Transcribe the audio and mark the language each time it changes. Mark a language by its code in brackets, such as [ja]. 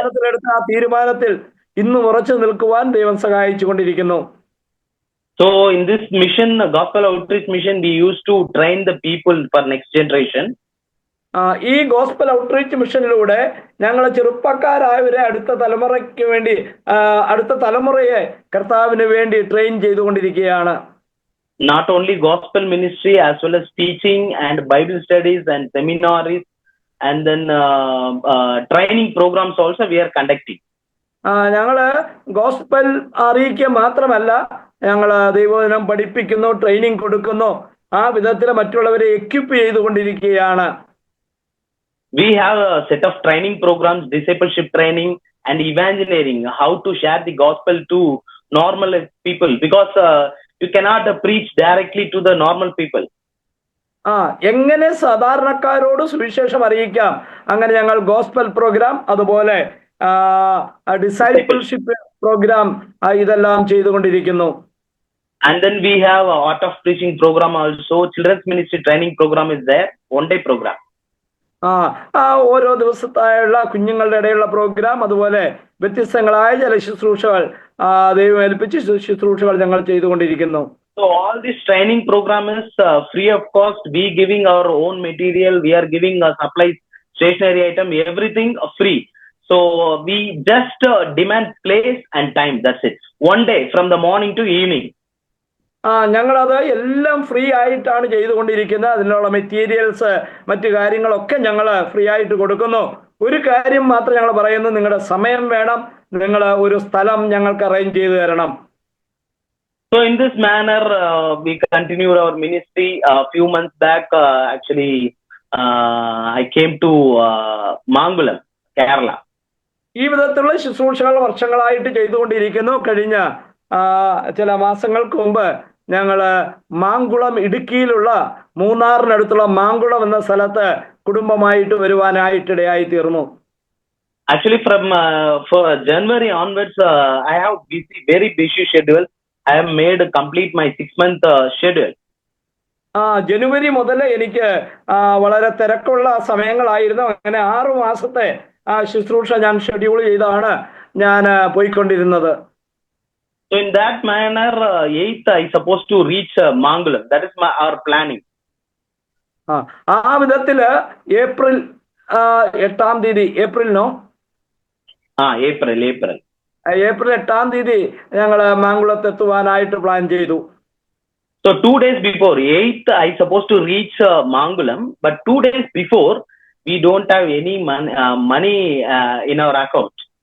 [ml] എടുത്ത ആ തീരുമാനത്തിൽ ഇന്ന് ഉറച്ചു നിൽക്കുവാൻ ദൈവം സഹായിച്ചു കൊണ്ടിരിക്കുന്നു. [en] So in this mission, gospel outreach mission, we used to train the people for next generation. [ml] ഈ ഗോസ്പൽ ഔട്ട്റീച്ച് മിഷനിലൂടെ ഞങ്ങൾ ചെറുപ്പക്കാരായവരെ അടുത്ത തലമുറയ്ക്ക് വേണ്ടി അടുത്ത തലമുറയെ കർത്താവിന് വേണ്ടി ട്രെയിൻ ചെയ്തുകൊണ്ടിരിക്കുകയാണ്. [en] Not only gospel ministry, as well as teaching and Bible studies and seminaries, and then training programs also we are conducting. [ml] ഞങ്ങള് ഗോസ്പൽ അറിയിക്കുക മാത്രമല്ല, ഞങ്ങൾ ദൈവവചനം പഠിപ്പിക്കുന്നു, ട്രെയിനിങ് കൊടുക്കുന്നു, ആ വിധത്തിൽ മറ്റുള്ളവരെ എക്വിപ്പ് ചെയ്തുകൊണ്ടിരിക്കുകയാണ്. [en] We have a set of training programs, discipleship training and evangelism, how to share the gospel to normal people, because you cannot preach directly to the normal people. [ml] എങ്ങനെ സാധാരണക്കാരോട് സുവിശേഷം അറിയിക്കാം, അങ്ങനെ ഞങ്ങൾ ഗോസ്പൽ പ്രോഗ്രാം, അതുപോലെ discipleship programme ഇതെല്ലാം ചെയ്തുകൊണ്ടിരിക്കുന്നു. [en] And then we have a art of preaching program also. Children's ministry training program is there, one day program. [ml] ഓരോ ദിവസത്തായുള്ള കുഞ്ഞുങ്ങളുടെ ഇടയിലുള്ള പ്രോഗ്രാം, അതുപോലെ വ്യത്യസ്തങ്ങളായ ചില ശുശ്രൂഷകൾ ദൈവം ഏൽപ്പിച്ച് ശുശ്രൂഷകൾ ഞങ്ങൾ ചെയ്തുകൊണ്ടിരിക്കുന്നു. [en] So all this training program is free of cost. We giving our own material, we are giving supplies, stationery item, everything free. So we just demand place and time, that's it. One day from the morning to evening. [ml] ഞങ്ങളത് എല്ലാം free ആയിട്ടാണ് ചെയ്തുകൊണ്ടിരിക്കുന്നത്. അതിനുള്ള materials മറ്റു കാര്യങ്ങളൊക്കെ ഞങ്ങൾ free ആയിട്ട് കൊടുക്കുന്നു. ഒരു കാര്യം മാത്രം ഞങ്ങൾ പറയുന്നു, നിങ്ങളുടെ സമയം വേണം, നിങ്ങൾ ഒരു സ്ഥലം ഞങ്ങൾക്ക് അറേഞ്ച് ചെയ്തു തരണം. [en] So in this manner we continued our ministry. A few months back actually I came to Mangulam, Kerala. [ml] ഈ വിധത്തിലുള്ള ശുശ്രൂഷകൾ വർഷങ്ങളായിട്ട് ചെയ്തുകൊണ്ടിരിക്കുന്നു. കഴിഞ്ഞ ചില മാസങ്ങൾക്ക് മുമ്പ് ഞങ്ങള് മാങ്കുളം, ഇടുക്കിയിലുള്ള മൂന്നാറിനടുത്തുള്ള മാങ്കുളം എന്ന സ്ഥലത്ത് കുടുംബമായിട്ട് വരുവാനായിട്ടിടയായി തീർന്നു. [en] Actually from for January onwards I have very busy schedule. I have made complete my 6-month schedule. [ml] ജനുവരി മുതൽ എനിക്ക് വളരെ തിരക്കുള്ള സമയങ്ങളായിരുന്നു. അങ്ങനെ 6 മാസത്തെ ശുശ്രൂഷ ഞാൻ ഷെഡ്യൂൾ ചെയ്താണ് ഞാൻ പോയിക്കൊണ്ടിരുന്നത്. [en] So in that manner 8th I supposed to reach Mangulam. That is our planning. [ml] ആ വിധത്തില് ഏപ്രിൽ 8-ാം തീയതി, ഏപ്രിലിനോ ഏപ്രിൽ 8-ാം തീയതി ഞങ്ങള് മാങ്കുളത്ത് എത്തുവാനായിട്ട് പ്ലാൻ ചെയ്തു. [en] So 2 days before 8th I supposed to reach Mangulam, but 2 days before we don't have any money in our account.